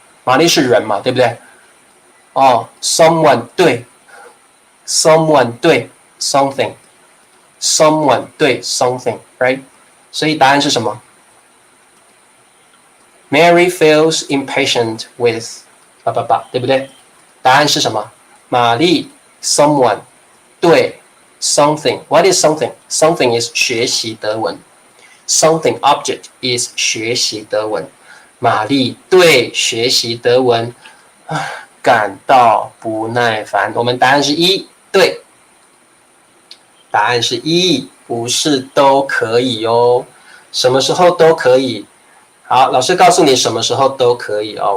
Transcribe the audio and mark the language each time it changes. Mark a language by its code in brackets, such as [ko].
[zh] 玛丽是人嘛，对不对？哦，someone 对 ，someone 对 something，someone 对 something，right？所以答案是什么 ？ [en] Mary feels impatient with [zh] 对不对？答案是什么？ [en] 玛丽 someone 对 something。What is something? Something is [zh] 学习德文。 [en] Something object is [zh] 学习德文。玛丽对学习德文感到不耐烦。我们答案是一，对。答案是一，不是都可以哦。什么时候都可以？好，老师告诉你什么时候都可以哦。